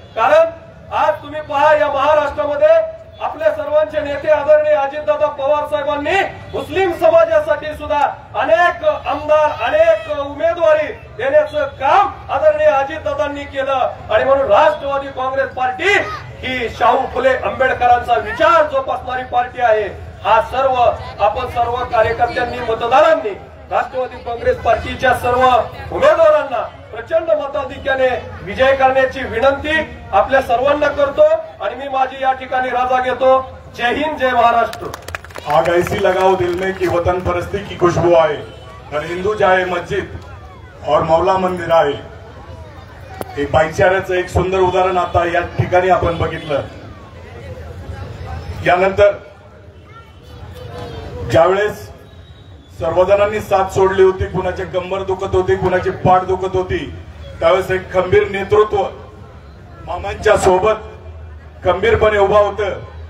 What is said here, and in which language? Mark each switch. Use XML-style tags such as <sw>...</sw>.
<mr>कारण आज तुम्ही पहा, या महाराष्ट्रामध्ये आपल्या सर्वांचे नेते आदरणीय अजितदादा पवार साहेबांनी मुस्लिम समाजासाठी सुद्धा अनेक आमदार, अनेक उमेदवारी देण्याचं काम आदरणीय अजितदादांनी केलं आणि म्हणून राष्ट्रवादी काँग्रेस पार्टी ही शाहू फुले आंबेडकरांचा विचार जोपासणारी पार्टी आहे. हा सर्व आपण सर्व कार्यकर्त्यांनी, मतदारांनी राष्ट्रवादी काँग्रेस पार्टीच्या सर्व उमेदवारांना प्रचंड मताधिक्याने विजय करण्याची विनंती आपल्या सर्वांना करतो आणि मी माझी या ठिकाणी रजा घेतो. जय हिंद, जय महाराष्ट्र.</mr> <hi>आग ऐसी लगाओ दिल में कि वतन परस्ती की खुशबू आए, और हिंदू चाहे मस्जिद और मौला मंदिर आहे.</hi> <mr>एक भाईचाऱ्याचं एक सुंदर उदाहरण आता या ठिकाणी आपण बघितलं. यानंतर ज्यावेळेस सर्वजणांनी साथ सोडली होती, कुणाची कंबर दुखत होती, कुणाची पाठ दुखत होती, त्यावेळेस एक खंबीर नेतृत्व मामांच्या सोबत खंबीरपणे उभा होतं.</mr>